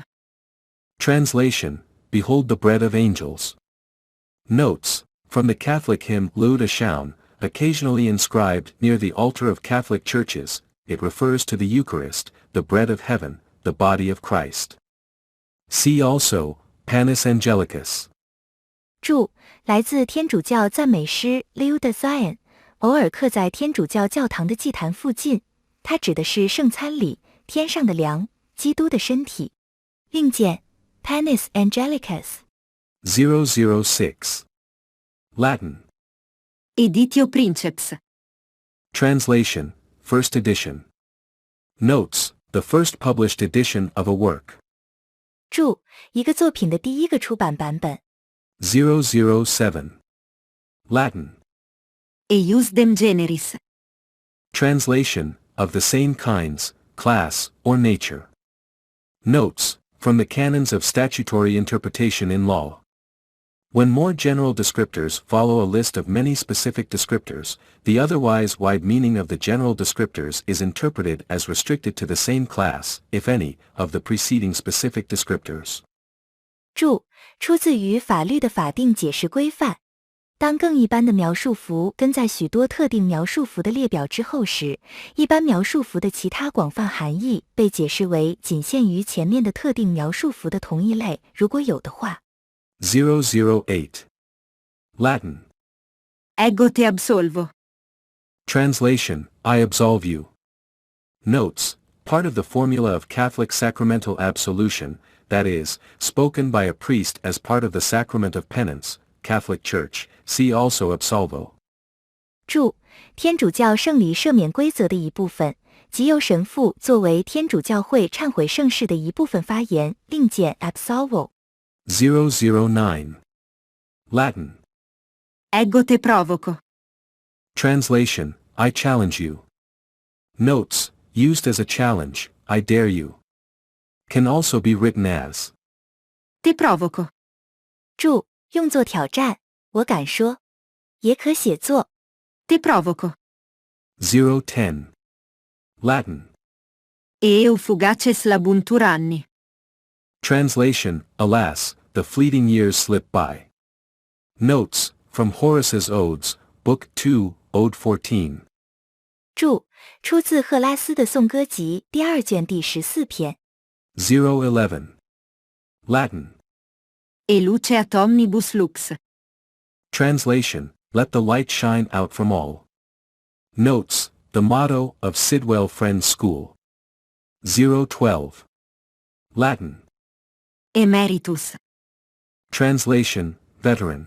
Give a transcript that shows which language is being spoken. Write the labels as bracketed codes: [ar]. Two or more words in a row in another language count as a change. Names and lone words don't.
[en] Translation, behold the bread of angels. Notes, from the Catholic hymn Laude Schaun, occasionally inscribed near the altar of Catholic churches, it refers to the Eucharist, the bread of heaven, the body of Christ. See also, [la] panis angelicus. [zh] 注：来自天主教赞美诗 Laude Schaun，偶尔刻在天主教教堂的祭坛附近，它指的是圣餐礼，天上的粮，基督的身体。另见 [la] panis angelicus。 [en] 006. Latin. [la] Editio princeps. [en] Translation, first edition. Notes, the first published edition of a work. [zh] 注：一个作品的第一个出版版本。 [en] 007. Latin. [la] Ejusdem generis. [en] Translation, of the same kinds, class, or nature. Notes, from the canons of statutory interpretation in law. When more general descriptors follow a list of many specific descriptors, the otherwise wide meaning of the general descriptors is interpreted as restricted to the same class, if any, of the preceding specific descriptors. [zh] 注：出自于法律的法定解释规范。当更一般的描述符跟在许多特定描述符的列表之后时，一般描述符的其他广泛含义被解释为仅限于前面的特定描述符的同一类，如果有的话。 [en] 008. Latin. [la] Ego te absolvo. [en] Translation, I absolve you. Notes, part of the formula of Catholic sacramental absolution, that is, spoken by a priest as part of the sacrament of penance, Catholic Church, see also absolvo. [zh] 注：天主教圣礼赦免规则的一部分，即由神父作为天主教会忏悔圣事的一部分发言，另见 absolvo。 [en] 009. Latin. [la] Ego te provoco. [en] Translation, I challenge you. Notes, used as a challenge, I dare you. Can also be written as [la] Te provoco. [zh] 注：用作挑战，我敢说。也可写作 [la] Te provoco. [en] 010. Latin. [la] Eheu fugaces labuntur anni. [en] Translation, alas, the fleeting years slip by. Notes, from Horace's Odes, Book 2, Ode 14. [zh] 注：出自赫拉斯的颂歌集第2卷第14篇。 [en] 011. Latin. [la] Eluceat omnibus lux. [en] Translation, let the light shine out from all. Notes, the motto of Sidwell Friends School. 012. Latin. Emeritus. Translation, veteran.